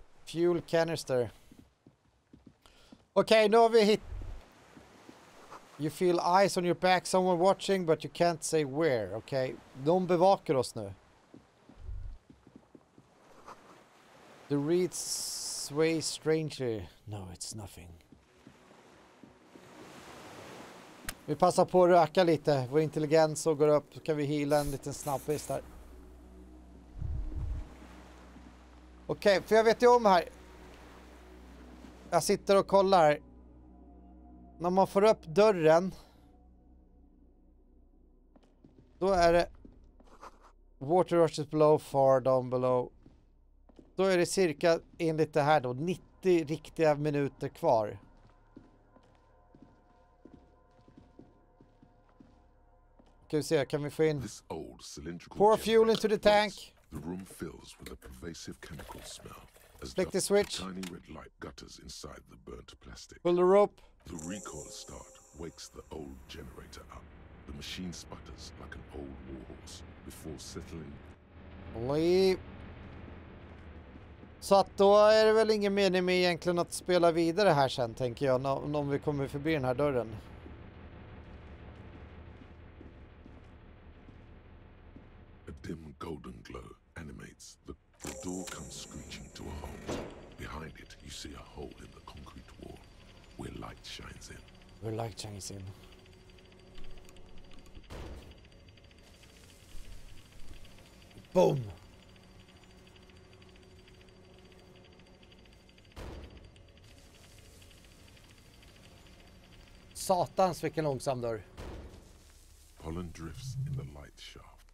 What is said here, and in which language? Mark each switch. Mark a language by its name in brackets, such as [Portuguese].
[Swedish] Fuel canister. Okay, nu har vi hit. [English] You feel eyes on your back, someone watching, but you can't say where. [Swedish] Okay, de bevakar oss nu. [English] The reeds sway strangely. No, it's nothing. [Swedish] Vi passar på att öka lite. Vår intelligens och går upp. Så kan vi heala en liten snabbis där. Okej, för jag vet ju om här. Jag sitter och kollar. När man får upp dörren. Då är det. [English] Water rushes below, far down below. [Swedish] Då är det cirka, enligt det här då, 90 riktiga minuter kvar. Ska vi se, kan vi få in... [English] Pour fuel into the tank. The room fills with a pervasive chemical smell. As Flick the switch. Tiny red light gutters inside the burnt plastic. Pull the rope. The recoil start wakes the old generator up. The machine sputters like an old warhorse before settling. [Swedish] Oj. Så att då är det väl ingen mening med egentligen att spela vidare här sen, tänker jag, om vi kommer förbi den här dörren. [English] A dim golden glow animates. The door comes screeching to a halt. Behind it, you see a hole in the concrete wall where light shines in. Where light shines in. Boom! [Swedish] Satans, vilken långsam dörr. [English] Pollen drifts in the light shaft.